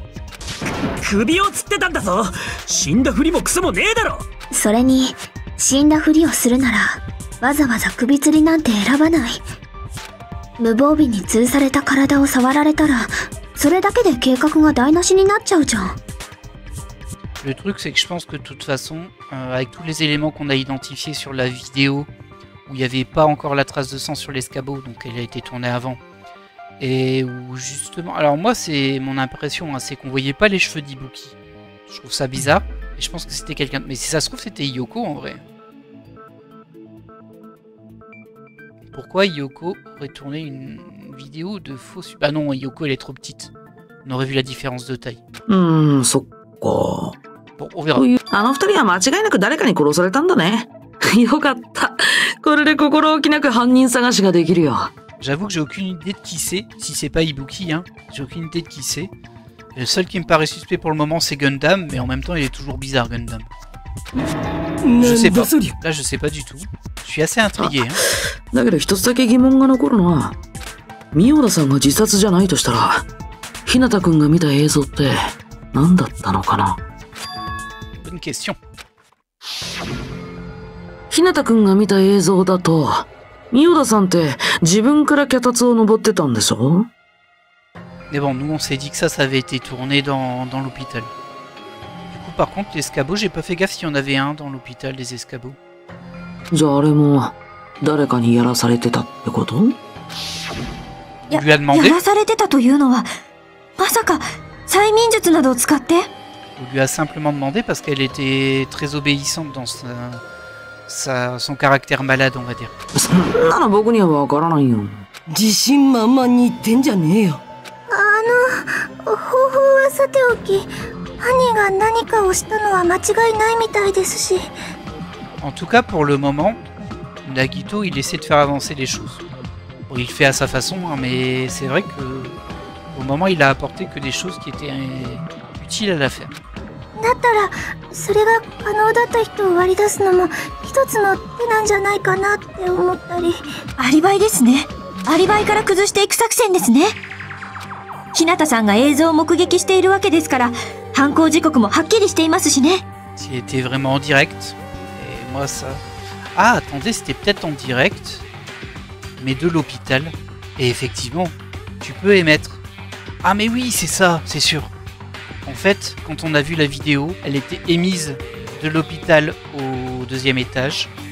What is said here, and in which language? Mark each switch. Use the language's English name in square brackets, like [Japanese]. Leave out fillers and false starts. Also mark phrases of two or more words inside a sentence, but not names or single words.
[Japanese] 首を吊ってたんだぞ。死んだふりもクソもねえだろ。それに、死んだふりをするなら、わざわざ首吊りなんて選ばない。無防備に吊るされた体を触られたら、それだけで計画が台無しになっちゃうじゃん。 [French] Le truc, c'est que je pense que de toute façon, avec tous les éléments qu'on a identifiés sur la vidéo, où il n'y avait pas encore la trace de sang sur l'escabeau, donc elle a été tournée avant, et où justement... Alors moi, c'est mon impression, hein, c'est qu'on voyait pas les cheveux d'Ibuki. Je trouve ça bizarre, et je pense que c'était quelqu'un... Mais si ça se trouve, c'était Yoko en vrai. Pourquoi Yoko aurait tourné une vidéo de faux... Bah non, Yoko, elle est trop petite. On aurait vu la différence de taille. So... Bon, on verra. [Japanese] あの二人は間違いなく誰かに殺されたんだね。よかった。これで心置きなく犯人探しができるよ。 [French] J'avoue que j'ai aucune idée de qui c'est, si c'est pas Ibuki, hein. J'ai aucune idée de qui c'est. Le seul qui me paraît suspect pour le moment, c'est Gundam, mais en même temps, il est toujours bizarre, Gundam. Je sais pas. Là, je sais pas du tout. Je suis assez intrigué, hein. [Japanese] だけど一つだけ疑問が残るのは、ミオダさんが自殺じゃないとしたら、日向くんが見た映像って、何だったのかな。 [French] Bonne question. [Japanese] 日向くんが見た映像だと、ミオダさんって自分から脚立を登ってたんでしょ。 [French] Mais bon, nous on s'est dit que ça avait été tourné dans l'hôpital. Du coup, par contre, l'escabeau, j'ai pas fait gaffe s'il y en avait un dans l'hôpital, des escabeaux. [Japanese] じゃああれも誰かにやらされてたってこと？ [French] On lui a demandé. [Japanese] やらされてたというのは、まさか催眠術などを使って？ [French] On lui a simplement demandé parce qu'elle était très obéissante dans son caractère malade, on va dire. [Japanese] そんなの僕にはわからないよ。自信満々に言ってんじゃねえよ。方法はさておき、犯人が何かをしたのは間違いないみたいですし。 [French] En tout cas, pour le moment, Nagito, il essaie de faire avancer les choses. Bon, il le fait à sa façon, hein, mais c'est vrai que au moment, il a apporté que des choses qui étaient utiles à l'affaire. [Japanese] だったら、それが可能だった人を割り出すのも一つの手なんじゃないかなって思ったり。アリバイですね。アリバイから崩していく作戦ですね。日向さんが映像を目撃しているわけですから、犯行時刻もはっきりしていますしね。 [French] S'il était vraiment en direct, et moi ça... Ah, attendez, c'était peut-être en direct, mais de l'hôpital. Et effectivement, tu peux émettre. Ah mais oui, c'est ça, c'est sûr. En fait, quand on a vu la vidéo, elle était émise de l'hôpital au 2e étage.